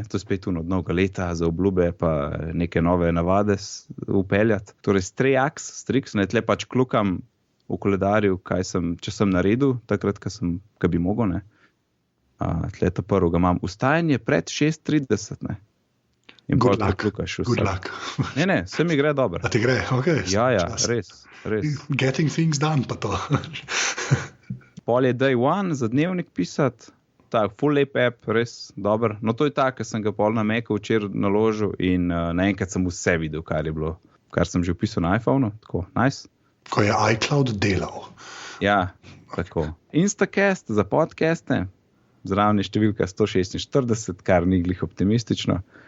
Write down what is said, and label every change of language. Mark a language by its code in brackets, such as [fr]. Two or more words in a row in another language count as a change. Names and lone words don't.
[sl] To je spet od novega leta za obljube, pa neke nove navade upeljati. Torej Strix, ne, tle pač klukam v koledarju, če sem naredil, takrat, ko bi mogel, ne. Tle ta prvo ga imam. Vstajanje pred 6:30, ne. In [en] Good [sl] pol [en] luck. [sl] klukaš [en] Good [sl] vsak. [en] luck. [sl] Ne, se mi gre dobro. A ti gre, ok. Ja, Čas. res. Getting things done pa to. Pol je day one za dnevnik pisati, tak full lep app, res dober. No to je tak, ker sem ga pol na Macu včeraj naložil in naenkrat sem vse videl, kar sem že vpisal na iPhonu, tako, nice. Ko je iCloud delal. Ja, tako. Instacast za podcaste, zraven je številka 146, kar ni glih optimistično.